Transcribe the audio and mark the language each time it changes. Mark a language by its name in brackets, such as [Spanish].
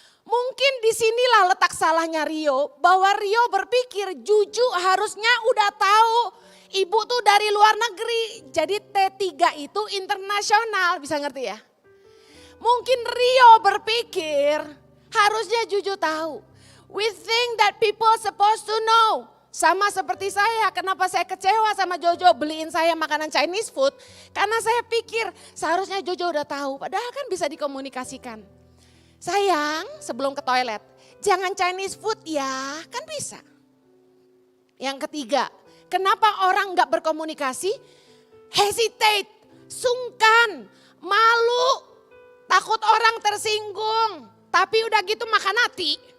[Indonesian] Mungkin disinilah letak salahnya Rio, bahwa Rio berpikir Juju harusnya udah tahu ibu tuh dari luar negeri. Jadi T3 itu internasional, bisa ngerti ya? Mungkin Rio berpikir harusnya Juju tahu. [English] We think that people supposed to know. [Indonesian] Sama seperti saya, kenapa saya kecewa sama Jojo beliin saya makanan Chinese food. Karena saya pikir seharusnya Jojo udah tahu, padahal kan bisa dikomunikasikan. Sayang, sebelum ke toilet, jangan Chinese food ya, kan bisa. Yang ketiga, kenapa orang gak berkomunikasi? Hesitate, sungkan, malu, takut orang tersinggung, tapi udah gitu makan hati.